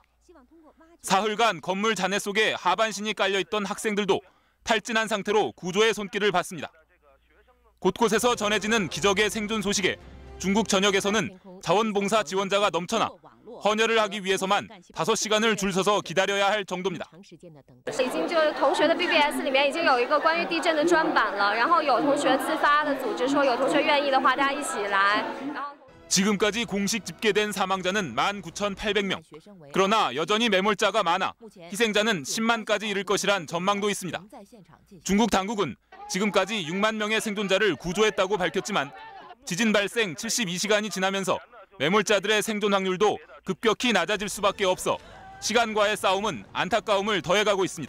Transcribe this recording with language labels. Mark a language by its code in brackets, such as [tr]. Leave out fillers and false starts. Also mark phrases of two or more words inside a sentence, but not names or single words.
[ko] 사흘간 건물 잔해 속에 하반신이 깔려있던 학생들도 탈진한 상태로 구조의 손길을 받습니다. 곳곳에서 전해지는 기적의 생존 소식에 중국 전역에서는 자원봉사 지원자가 넘쳐나 헌혈을 하기 위해서만 5시간을 줄 서서 기다려야 할 정도입니다. [zh] 已经就同学的 BBS 里面已经有一个关于地震的专版了，然后有同学自发的组织说有同学愿意的话大家一起来。 [ko] 지금까지 공식 집계된 사망자는 19,800명. 그러나 여전히 매몰자가 많아 희생자는 10만까지 이를 것이란 전망도 있습니다. 중국 당국은 지금까지 6만 명의 생존자를 구조했다고 밝혔지만 지진 발생 72시간이 지나면서 매몰자들의 생존 확률도 급격히 낮아질 수밖에 없어 시간과의 싸움은 안타까움을 더해가고 있습니다.